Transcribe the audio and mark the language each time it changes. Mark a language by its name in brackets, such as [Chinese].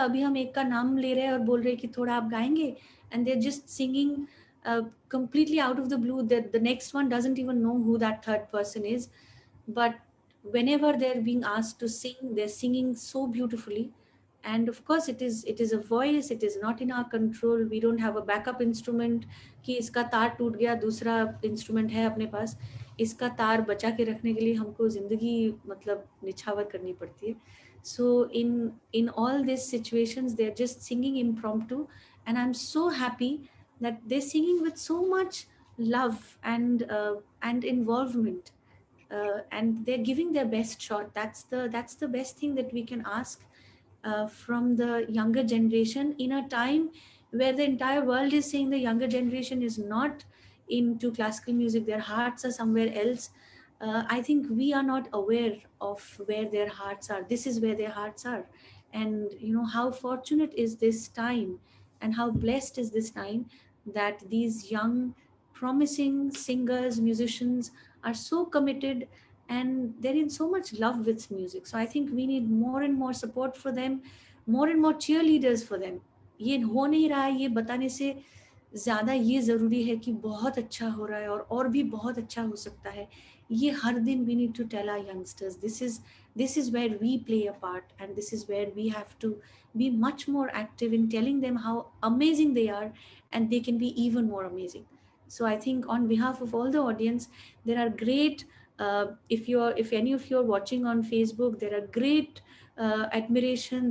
[Hindi] अभी हम एक का नाम ले रहे हैं और बोल रहे हैं कि थोड़ा आप गाएंगे, [English] and they're just singing completely out of the blue, that the next one doesn't even know who that third person is. But whenever they're being asked to sing, they're singing so beautifully. And of course, it is a voice, it is not in our control. We don't have a backup instrument [Hindi] कि इसका तार टूट गया, दूसरा instrument है अपने पास. इसका तार बचा के रखने के लिए हमको ज़िंदगी मतलब निछावर करनी पड़ती है. [English] So in all these situations they're just singing impromptu, and I'm so happy that they're singing with so much love and involvement, and they're giving their best shot. That's the best thing that we can ask from the younger generation in a time where the entire world is saying the younger generation is not into classical music, their hearts are somewhere else. I think we are not aware of where their hearts are. This is where their hearts are. And how fortunate is this time, and how blessed is this time, that these young promising singers, musicians are so committed, and they're in so much love with music. So I think we need more and more support for them, more and more cheerleaders for them. [Hindi] ये हो नहीं रहा है, ये बताने से ज़्यादा ये ज़रूरी है कि बहुत अच्छा हो रहा है और भी बहुत अच्छा हो सकता है. ये हर दिन [English] we need to tell our youngsters, this is where we play a part, and this is where we have to be much more active in telling them how amazing they are, and they can be even more amazing. So I think on behalf of all the audience, there are great, if any of you are watching on Facebook, there are great admiration.